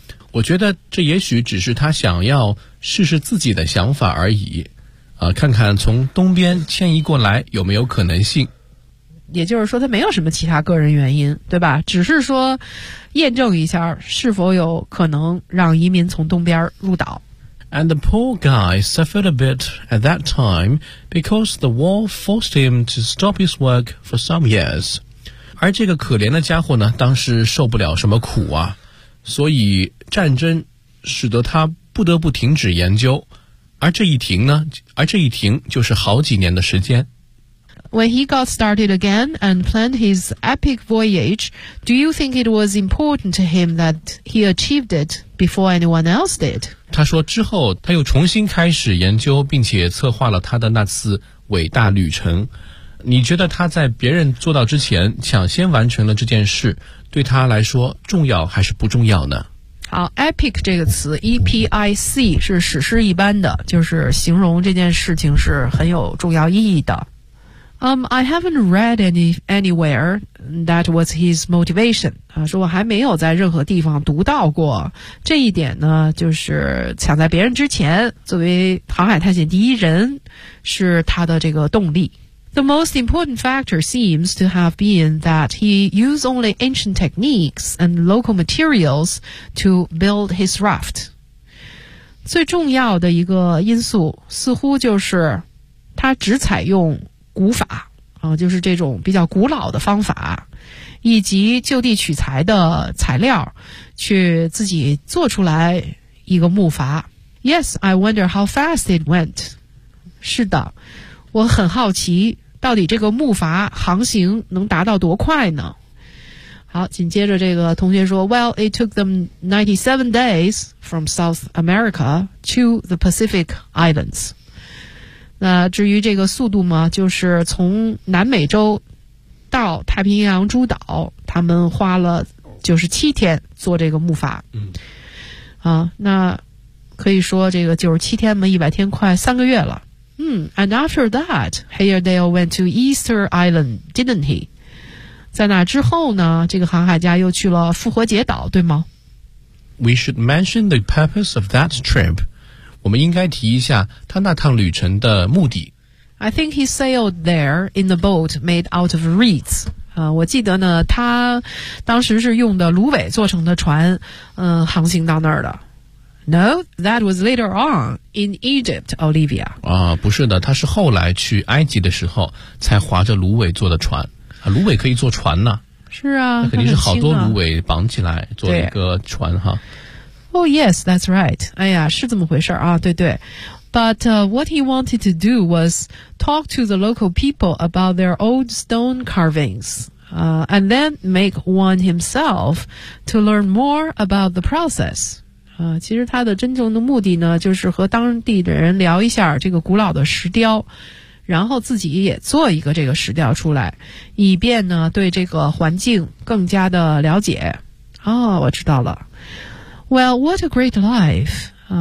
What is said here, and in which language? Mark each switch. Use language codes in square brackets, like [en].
[zh] 我觉得这也许只是他想要试试自己的想法而已，看看从东边迁移过来有没有可能性。也就是说他没有什么其他个人原因，对吧？只是说验证一下是否有可能让移民从东边入岛。 [en] And the poor guy suffered a bit at that time because the war forced him to stop his work for some years. [zh] 而这个可怜的家伙呢，当时受不了什么苦啊，所以战争使得他不得不停止研究。而这一停就是好几年的时间。 [en] When he got started again and planned his epic voyage, do you think it was important to him that he achieved it before anyone else did? [zh] 他说之后他又重新开始研究并且策划了他的那次伟大旅程。你觉得他在别人做到之前抢先完成了这件事对他来说重要还是不重要呢？好 ,epic 这个词 ,epic, 是史诗一般的，就是形容这件事情是很有重要意义的。 [en] I haven't read anywhere that was his motivation. [zh] 说我还没有在任何地方读到过。这一点呢就是抢在别人之前作为航海探险第一人是他的这个动力。 [en] The most important factor seems to have been that he used only ancient techniques and local materials to build his raft. [zh] 最重要的一个因素似乎就是他只采用古法就是这种比较古老的方法以及就地取材的材料去自己做出来一个木筏。 [en] Yes, I wonder how fast it went. [zh] 是的我很好奇到底这个木筏航行能达到多快呢？好，紧接着这个同学说 [en] Well, it took them 97 days from South America to the Pacific Islands. [zh] 那至于这个速度嘛，就是从南美洲到太平洋诸岛，他们花了就是7天做这个木筏。那可以说这个97天嘛，100天快3个月了。 [en] And after that, Hairdale went to Easter Island, didn't he? [zh] 在那之后呢，这个航海家又去了复活节岛，对吗？ [en] We should mention the purpose of that trip. [zh] 我们应该提一下他那趟旅程的目的。 [en] I think he sailed there in the boat made out of reeds. [zh] 我记得呢，他当时是用的芦苇做成的船，航行到那儿的。 [en] No, that was later on in Egypt, Olivia. [zh] 不是的，他是后来去埃及的时候才划着芦苇坐的船。芦苇可以坐船呢。是啊，那肯定是好多芦苇绑起来做一个船哈。 [en] Oh yes, that's right. [zh] 哎呀，是这么回事啊，对对。 [en] But what he wanted to do was talk to the local people about their old stone carvings. And then make one himself to learn more about the process. [zh] 其实他的真正的目的呢就是和当地的人聊一下这个古老的石雕然后自己也做一个这个石雕出来以便呢对这个环境更加的了解。哦我知道了。 [en] Well, what a great life.